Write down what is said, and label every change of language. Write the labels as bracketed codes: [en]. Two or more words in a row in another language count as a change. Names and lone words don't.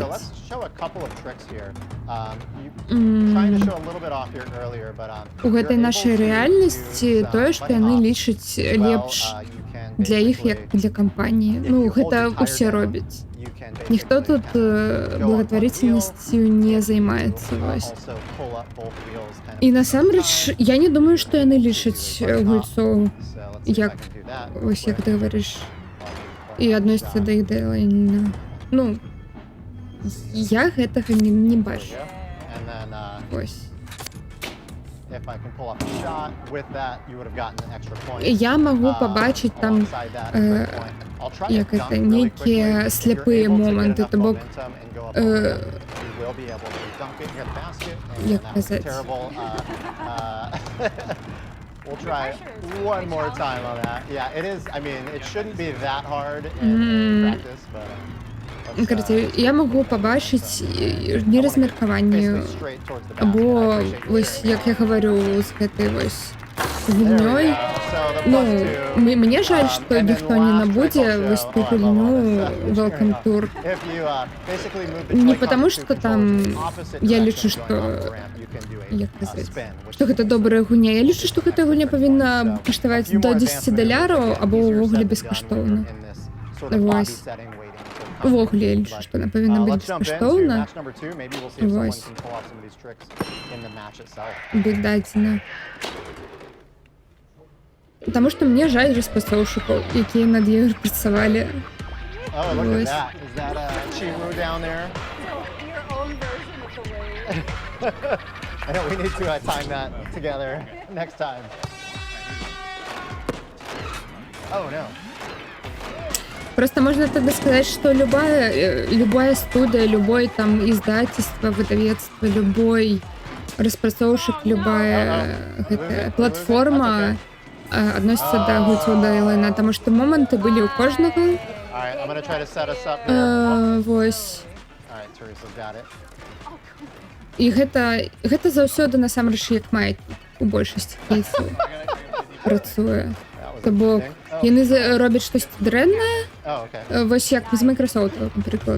[en] let's show a couple of tricks here. Trying to show a little bit off here earlier, but [be] у гэтай нашай рэальнасці тое, што яны лічаць лепш для іх, як для кампаніі. Ну, гэта ўсе робяць. Ніхто тут благотворительнасцю не займаецца, вось. І насамрэч, я не думаю, што яны лічаць гульцоў, як, вось як ты гаварыш, і адносяцца да іх да лайна. Ну, я гэтага не бачу. Вось. [en] if I can pull off a shot with that, you would have gotten an extra point. [be] Я магу пабачыць там як гэта, нейкія сляпыя моманты, то бок як казаць. [en] We'll try one more time on that. Yeah, it is, I mean, it shouldn't be that hard in practice, but... [be] Караце, я магу пабачыць неразмеркаванне, або вось, як я гаварю з гэтай вось гульнёй. Ну, мне жаль, што ніхто не набудзе вось ту гульню Welcome Tour. [ru] Не потому, [be] што там я лічу, што, як казаць, што гэта добрая гульня. Я лічу, што гэтая гульня павінна каштаваць до $10, або ўвогуле бескаштоўна. Вось. Увогуле, я лічу, што яна павінна быць бескаштоўна. Вось. Быць дадзена. Таму што мне жаль распрацоўшчыкаў, якія над ёй працавалі. Вось. [en] We need to time that together next time. Oh no. [ru] Просто можно тогда сказать, что любая студия, любой там издательство, выдавецтво, любой распрацоўшчык, любая платформа относится до [be] гульцоў да лайна, [ru] потому что моменты были [be] у кожнага. Вось. І гэта заўсёды насамрэч як мае у большасці кейсаў працуе. То бок яны робяць штосьці дрэннае, вось як з Microsoft, напрыклад.